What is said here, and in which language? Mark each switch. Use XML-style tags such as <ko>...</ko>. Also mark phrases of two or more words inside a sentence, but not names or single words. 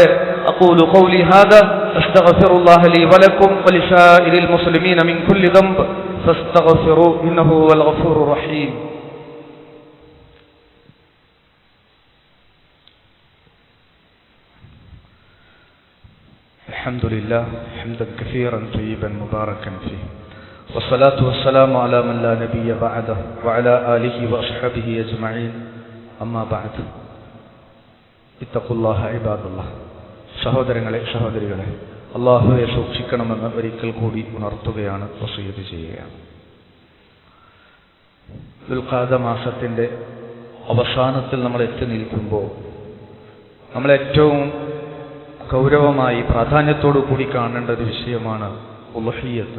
<ar>أقول قولي هذا أستغفر الله لي ولكم ولسائر المسلمين من كل ذنب فاستغفروه إنه هو الغفور الرحيم. الحمد لله حمدا كثيرا طيبا مباركا فيه والصلاة والسلام على من لا نبي بعده وعلى آله وأصحابه أجمعين أما بعد اتقوا الله عباد الله.</ar> <ml>സഹോദരങ്ങളെ സഹോദരികളെ, അല്ലാഹുവെ സൂക്ഷിക്കണമെന്ന് ഒരിക്കൽ കൂടി ഉണർത്തുകയാണ്, വസിയത്ത് ചെയ്യുകയാണ്. ദുൽഖഅദ മാസത്തിന്റെ അവസാനത്തിൽ നമ്മൾ എത്തി നിൽക്കുമ്പോൾ നമ്മൾ ഏറ്റവും ഗൗരവമായി പ്രാധാന്യത്തോടു കൂടി കാണേണ്ട ഒരു വിഷയമാണ് ഉളുഹിയ്യത്ത്.</ml>